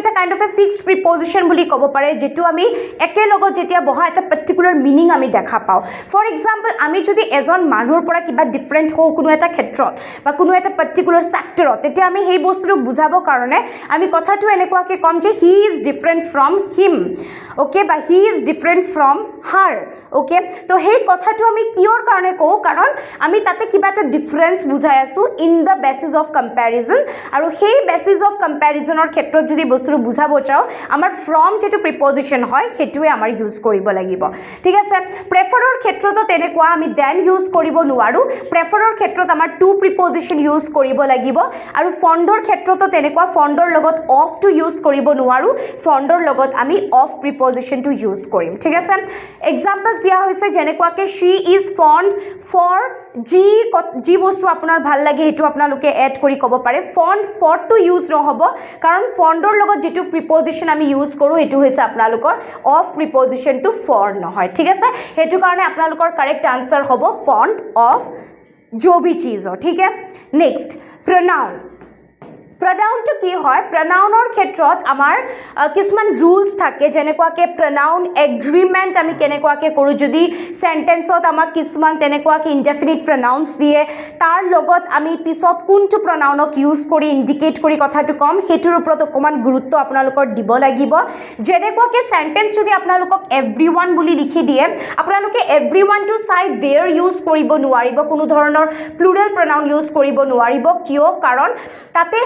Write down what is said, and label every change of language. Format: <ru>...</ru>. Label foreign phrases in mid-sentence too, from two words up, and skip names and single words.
<as>এটা</as> <en>kind of a fixed preposition</en> <as>বুলি ক'ব পাৰে যেটো আমি একে লগত যেতিয়া বহা এটা</as> <en>particular meaning</en> <as>আমি দেখা পাওঁ</as> <en>for example</en> <as>আমি যদি এজন মানুহৰ পৰা কিবা ডিফাৰেন্ট হও কোনো এটা ক্ষেত্ৰত বা কোনো এটা পাৰ্টিকুলাৰ সেক্টৰত তেতিয়া আমি সেই বস্তুটো বুজাব কাৰণে আমি কথাটো এনেকুৱাকে কম যে</as> <en>he is different from him okay</en> <as>বা</as> <en>he is different from her okay</en> <as>তো সেই কথাটো আমি কিয়ৰ কাৰণে কওঁ কাৰণ আমি তাতে কিবা এটা ডিফাৰেন্স বুজাই আছো</as> <en>in the basis of comparison</en> <as>আৰু সেই বেসিস অফ কম্পেৰিজনৰ ক্ষেত্ৰত যদি বস্তুটো বুজাব চাও আমাৰ ফ্ৰম যেটো প্ৰিপজিশন হয় হেতুৱে আমাৰ ইউজ কৰিব লাগিব ঠিক আছে প্ৰেফাৰৰ ক্ষেত্ৰতো তেনেকুৱা আমি দেন ইউজ কৰিব নোৱাৰো প্ৰেফাৰৰ ক্ষেত্ৰত আমাৰ</as> <en>to preposition use</en> <as>কৰিব লাগিব আৰু ফণ্ডৰ ক্ষেত্ৰতো তেনেকুৱা ফণ্ডৰ লগত</as> <en>of to use</en> <as>কৰিব নোৱাৰো ফণ্ডৰ লগত আমি অফ প্ৰিপজিশনটো ইউজ কৰিম ঠিক আছে এক্সাম্পলছ দিয়া হৈছে যেনেকুৱাকে</as> <en>she is fond for</en> <as>যি বস্তু আপোনাৰ ভাল লাগে হেতু আপোনালোকে এড কৰি ক'ব পাৰে</as> <en>fond for to use</en> <as>নহব কাৰণ ফণ্ডৰ লগত যেটো প্ৰিপজিশন আমি ইউজ কৰো হেতু হৈছে আপোনালোকৰ</as> <en>of preposition to for</en> <as>নহয় ঠিক আছে হেতু কাৰণে আপোনালোকৰ কাৰেক্ট আনসাৰ হ'ব</as> <en>fond of</en> <hi>जो भी चीज हो ठीक है</hi> <en>next pronoun</en> <as>প্ৰণাউনটো কি হয় প্ৰণাউনৰ ক্ষেত্ৰত আমাৰ কিছুমান ৰুলছ থাকে যেনেকুৱাকে</as> <en>pronoun agreement</en> <as>আমি কেনেকুৱাকে কৰো যদি সেন্টেন্সত আমাক কিছুমান তেনেকুৱাকে</as> <en>indefinite pronouns</en> <as>দিয়ে তাৰ লগত আমি পিছত কোনটো প্ৰণাউনক ইউজ কৰি ইন্ডিকেট কৰি কথাটো কম হেতুৰ ওপৰত অকমান গুৰুত্ব আপোনালোকৰ দিব লাগিব যেনেকুৱাকে সেন্টেন্স যদি আপোনালোকক এভৰিওয়ান বুলি লিখি দিয়ে আপোনালোকে এভৰিওয়ান টু চাই देयर ইউজ কৰিব নোৱাৰিব কোনো ধৰণৰ</as> <en>plural pronoun use</en> <as>কৰিব নোৱাৰিব কিয় কাৰণ তাতে হে</as>